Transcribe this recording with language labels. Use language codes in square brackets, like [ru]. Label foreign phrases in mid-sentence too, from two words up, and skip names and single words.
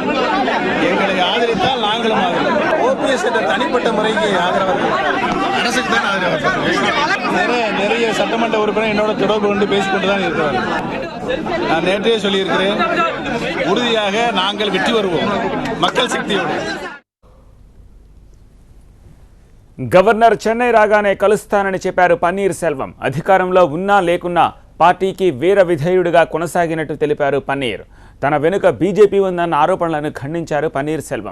[ta] எங்களை ஆதரித்தால் நாங்களும் ஆதரிப்போம். ஓபிஎஸ் என்ற தனிப்பட்ட முறைக்கு ஆதரவாக அரசுக்கு தான் ஆதரவாக நிறைய சட்டமன்ற உறுப்பினர் என்னோட தொடர்பு கொண்டு பேசிக்கொண்டு தான் இருக்கிறார்கள். நான் நேற்றே சொல்லியிருக்கிறேன், உறுதியாக நாங்கள் வெற்றி வருவோம் மக்கள் శక్తిயோடு. [te] గవర్నర్ చెన్నై రాగానే కలుస్తానని చెప్పారు పన్నీర్ సెల్వం. అధికారంలో ఉన్నా లేకున్నా పార్టీకి వీర విధేయుడిగా కొనసాగినట్టు తెలిపారు పన్నీర్. తన వెనుక బీజేపీ ఉందన్న ఆరోపణలను ఖండించారు పన్నీర్ సెల్వం.